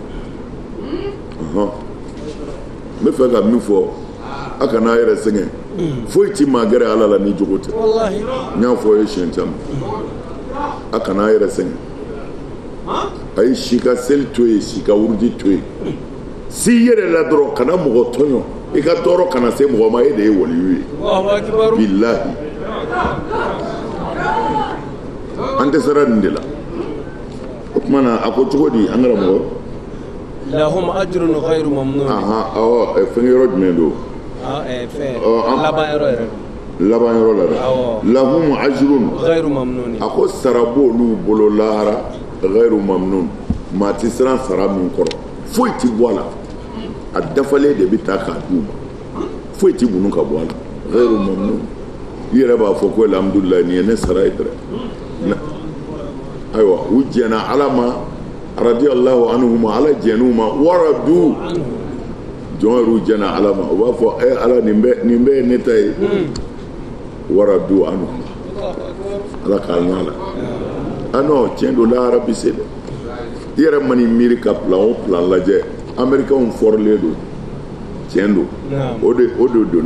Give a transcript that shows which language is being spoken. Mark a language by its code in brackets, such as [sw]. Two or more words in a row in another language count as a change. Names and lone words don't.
[bm] n bɛ fɛ ka min fɔ a kana a yɛrɛ sɛgɛn foyi ti maa gɛrɛ ala la ni jogo tɛ n y'a fɔ ye siɲɛ caman a kana a yɛrɛ sɛgɛn a ye si ka seli to yen si ka wuruji to yen si yɛrɛ la dɔrɔn kana mɔgɔ tɔɲɔ i ka tɔɔrɔ kana se mɔgɔ ma e de ye waliyu ye bilahi an tɛ sera nin de la o tuma na a ko cogo di an karamɔgɔ [ar] لهم أجر غير ممنون [bm] fɛn yɔrɔ jumɛn don laban yɔrɔ la dɛ [ar] لهم أجر غير ممنون [bm] a ko sara b'olu bolo lahara [ar] غير ممنون [bm] maa ti siran sara min kɔrɔ foyi ti bɔ a la a dafalen de bɛ taa k'a d'u ma foyi ti bunu ka bɔ a la [ar] غير ممنون [bm] i yɛrɛ b'a fɔ ko alhamdulilayi nin ye ne sara ye dɛrɛ ayiwa u jɛna ala ma [ar] رضي الله عنهما [bm] ala jɛn'u ma waradu jɔn yɛrɛ u jɛna ala ma u b'a fɔ ala nin bɛ ye ne ta ye waradu anhuma ala k'a ɲa la non tiɲɛ don lahara bi se dɛ i yɛrɛ man'i miiri ka plan o plan lajɛ américains fɔrilen don tiɲɛ don o de don